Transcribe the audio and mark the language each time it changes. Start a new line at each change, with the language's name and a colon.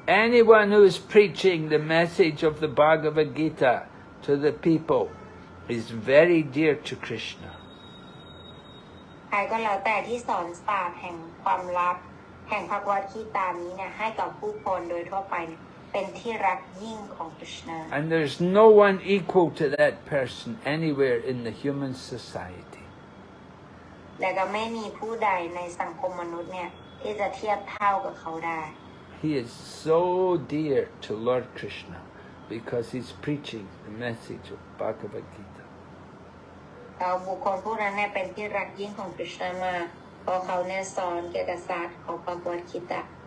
English: Anyone who is preaching the message of the Bhagavad Gita to the people is very dear to Krishna.
Thai: ใครก็แล้วแต่ที่สอนศาสตร์แห่งความรักแห่งพระคัมภีร์ตามนี้เนี่ยให้กับผู้คนโดยทั่วไปเนี่ยเป็นที่รักยิ่งของคริชนา
English: And there's no one equal to that person anywhere in the human society.
Thai: และก็ไม่มีผู้ใดในสังคมมนุษย์เนี่ยที่จะเทียบเท่ากับเขาได้
English: He is so dear to Lord Krishna because he's preaching the message of Bhagavad Gita.
Thai: บุคคลผู้นั้นเนี่ยเป็นที่รักยิ่งของกฤษณมากเพราะเขาเนี่ยสอนเกี่ยวกับศาสตร์ของพระพุทธคิดะ